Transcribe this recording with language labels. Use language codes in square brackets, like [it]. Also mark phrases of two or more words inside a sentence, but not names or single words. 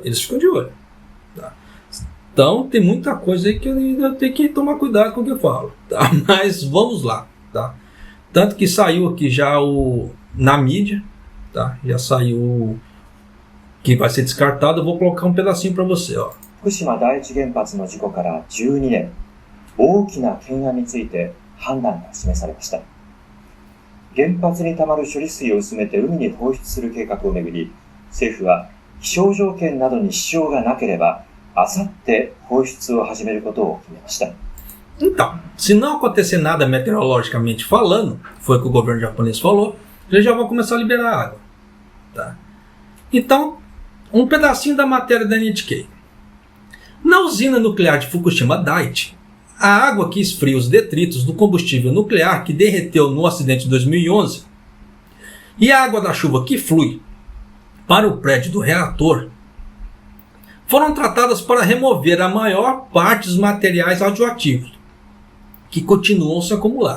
[pt] Eles ficam de olho, tá? Então tem muita coisa aí que eu ainda tenho que tomar cuidado com o que eu falo, tá? Mas vamos lá, tá? Tanto que saiu aqui já na mídia, tá? Já saiu que vai ser descartado. Eu vou colocar um pedacinho para você, ó. [ja] 福島第一原発の事故から 12年、大きな懸案について判断が示されました。原発にたまる処理水を薄めて海に放出する計画をめぐり、政府は気象条件などに支障がなければ、あさって放出を始めることを決めました。 [pt] Então, se não acontecer nada meteorologicamente falando, foi o que o governo japonês falou, eles já vão começar a liberar água, tá? Então, um pedacinho da matéria da NHK. Na usina nuclear de Fukushima Daiichi, a água que esfria os detritos do combustível nuclear que derreteu no acidente de 2011 e a água da chuva que flui para o prédio do reator foram tratadas para remover a maior parte dos materiais radioativos que continuam a se acumular.